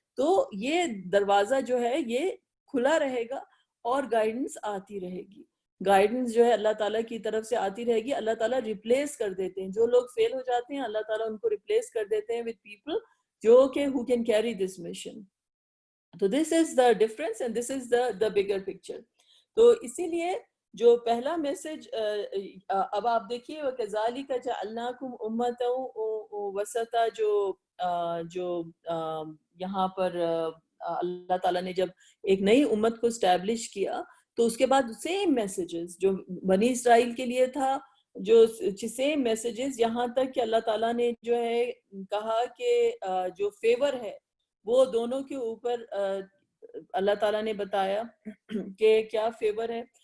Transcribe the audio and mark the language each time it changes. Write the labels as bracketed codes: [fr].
[ur] تو یہ دروازہ جو ہے یہ کھلا رہے گا اور گائیڈنس آتی رہے گی. گائیڈنس جو ہے اللہ تعالیٰ کی طرف سے آتی رہے گی. اللہ تعالیٰ ریپلیس کر دیتے ہیں جو لوگ فیل ہو جاتے ہیں، اللہ تعالیٰ ان کو ریپلیس کر دیتے ہیں [en] with people [ur] جو کہ [en] who can carry this mission. [ur] تو [en] this is the difference and this is the bigger picture. [ur] تو اسی لیے جو پہلا میسج اب آپ دیکھیے [ar] وَكَذَلِكَ جَعَلْنَاكُمْ أُمَّةً وَسَطًا، [ur] جو یہاں پر اللہ تعالیٰ نے جب ایک نئی امت کو اسٹیبلش کیا تو اس کے بعد سیم میسیجز جو بنی اسرائیل کے لیے تھا، جو سیم میسیجز یہاں تک کہ اللہ تعالیٰ نے جو ہے کہا کہ جو فیور ہے وہ دونوں کے اوپر اللہ تعالیٰ نے بتایا کہ کیا فیور ہے.